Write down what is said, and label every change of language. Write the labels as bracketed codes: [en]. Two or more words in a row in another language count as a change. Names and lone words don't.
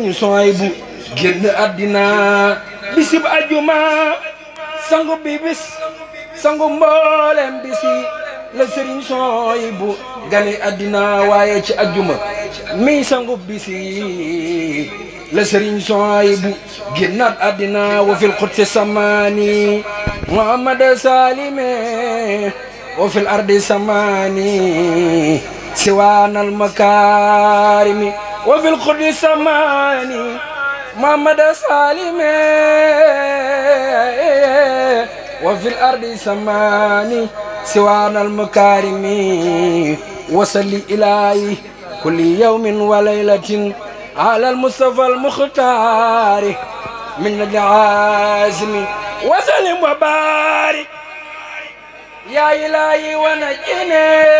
[wo] Suhaybu génn àddina bisib ajuma sangu bi bis sangu mboolem bisi la Sëriñ Suhaybu gane àddina waaye ci ajjuma mi sangu bisi la Sëriñ Suhaybu génnaat àddina [ar] وفي القدس سماني محمد سليم وفي الأرض سماني سوى المكارم وفي القدس سماني محمد سليم وفي الأرض سماني سوانا المكارم وصلي إلهي كل يوم وليلة على المصطفى المختار من العازم وسلم وبارك يا إلهي ونجني